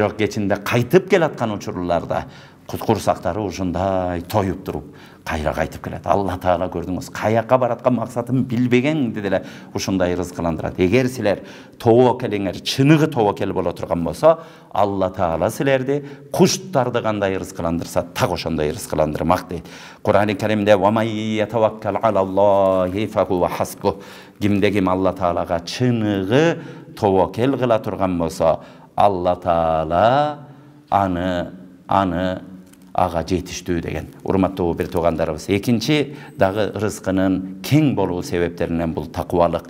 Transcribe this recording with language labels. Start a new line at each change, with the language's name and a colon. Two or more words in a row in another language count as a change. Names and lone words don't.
Kyrgyz: Бирок кечинде кайтып келаткан учурларда курсактары ушундай тоюп туруп кайра кайтып келет. Алла Таала көрдүңүз, каяка бараткан максатын билбегенди деле ушундай рызкыландырат. Эгер силер тобокелиңер чыныгы тобокел боло турган болсо, Алла Таала силерди куштарды кандай рызкыландырса, так ошондой рызкыландырмак дейт. Кур'ан-ы Каримде
Arabic: "ومن يتوكل على الله فهو حسبه"
Kyrgyz: кимде ким Алла Таалага чыныгы тобокел кыла турган болсо, Алла Таала аны ага жетиштүү деген. Урматтуу бир туугандарыбыз, экинчи дагы рызкынын кең болуу себептеринен бул такыбалык.